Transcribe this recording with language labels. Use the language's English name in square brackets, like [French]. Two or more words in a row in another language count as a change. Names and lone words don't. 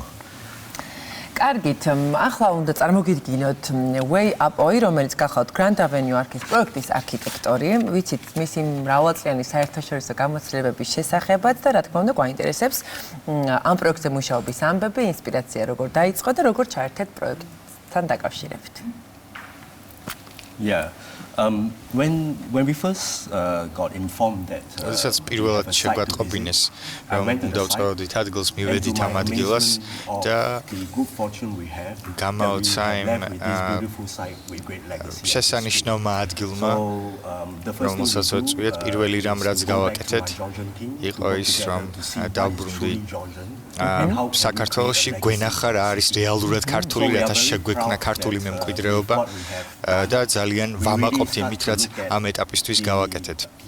[Georgian] კარგით, ახლა უნდა წარმოგიდგინოთ Way Up-oi, რომელიც გახავთ Grand Avenue არქის პროექტის არქიტექტორი. ვიცით მისი მრავალწლიანი საერთაშორისო გამოცდილებების შესახებაც და რა თქმა უნდა გვაინტერესებს ამ პროექტზე მუშაობის ამბები, ინსპირაცია როგორ დაიწყო და როგორ ჩაერთეთ პროექტთან დაკავშირებით. [English] Yeah. When we first got informed that [Georgian] როდესაც პირველად შეგვატყობინეს რომ უნდა ვწვევდით ადგილს მივედით ამ ადგილას და გამაოცა იმ შესანიშნავმა ადგილმა რომელსაც ვწვიეთ პირველი რამ რაც გავაკეთეთ იყო ის რომ დავბრუნდი საქართველოში გვენახა რა არის რეალურად ქართული რათა შეგვექმნა ქართული მემკვიდრეობა და ძალიან ვამაყობთ იმით, რაც ამ ეტაპისთვის გავაკეთეთ.